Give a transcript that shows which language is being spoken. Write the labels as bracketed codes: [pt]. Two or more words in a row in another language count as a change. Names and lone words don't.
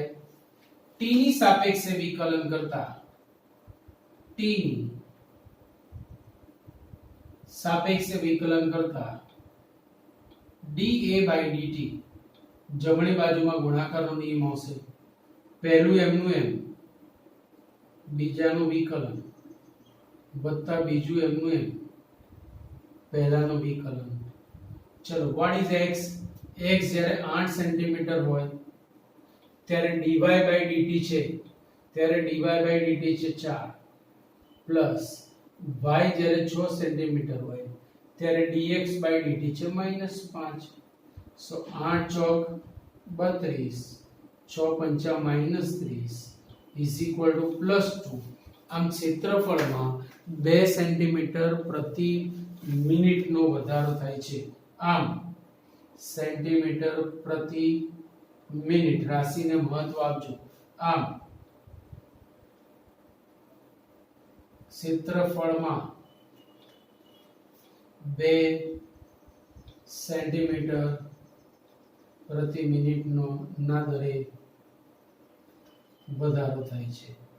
[gu] t ની સાપેક્ષે વિકલન કરતા t ની સાપેક્ષે વિકલન કરતા dA/dt જમણી બાજુમાં ગુણાકારનો નિયમ આવશે. પહેલું એમનું એમ, બીજાનું વિકલન વત્તા બીજું એમનું એમ, પહેલાનું વિકલન. ચલો [en] what is x? [gu] x જ્યારે 8 સેન્ટીમીટર હોય ત્યારે dy/dt છે ત્યારે dy/dt છે 4 પ્લસ y જ્યારે 6 સેન્ટીમીટર હોય ત્યારે dx/dt છે -5. સો 8 ચોક 32 6 પંચા -30 [en] is equal to [gu] +2. આમ ક્ષેત્રફળમાં 2 સેન્ટીમીટર પ્રતિ મિનિટનો વધારો થાય છે. આમ સેન્ટીમીટર પ્રતિ મિનિટ રાશિને મહત્વ આપજો. આમ ક્ષેત્રફળમાં 2 સેન્ટીમીટર પ્રતિ મિનિટનો ના દરે વધારો થાય છે.